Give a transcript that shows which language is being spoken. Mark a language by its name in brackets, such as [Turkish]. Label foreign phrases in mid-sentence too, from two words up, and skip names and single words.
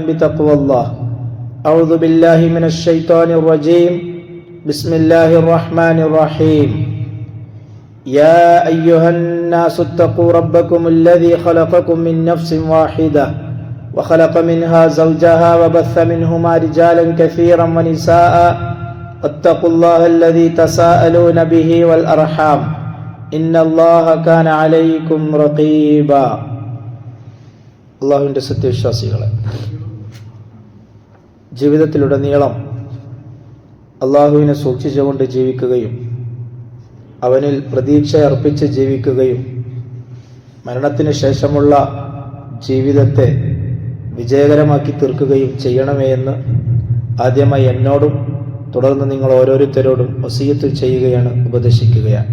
[Arabic] بتقوى الله أعوذ بالله من الشيطان الرجيم بسم الله الرحمن الرحيم يا أيها الناس اتقوا ربكم الذي خلقكم من نفس واحدة وخلق منها زوجها وبث منهما رجالا كثيرا ونساء اتقوا الله الذي تساءلون به والأرحام إن الله كان عليكم رقيبا [Malayalam] അള്ളാഹുവിൻ്റെ സത്യവിശ്വാസികളെ, ജീവിതത്തിലുടനീളം അള്ളാഹുവിനെ സൂക്ഷിച്ചുകൊണ്ട് ജീവിക്കുകയും അവനിൽ പ്രതീക്ഷ അർപ്പിച്ച് ജീവിക്കുകയും മരണത്തിന് ശേഷമുള്ള ജീവിതത്തെ വിജയകരമാക്കി തീർക്കുകയും ചെയ്യണമേ എന്ന് ആദ്യമായി എന്നോടും തുടർന്ന് നിങ്ങൾ ഓരോരുത്തരോടും വസിയത്ത് ചെയ്യുകയാണ്, ഉപദേശിക്കുകയാണ്.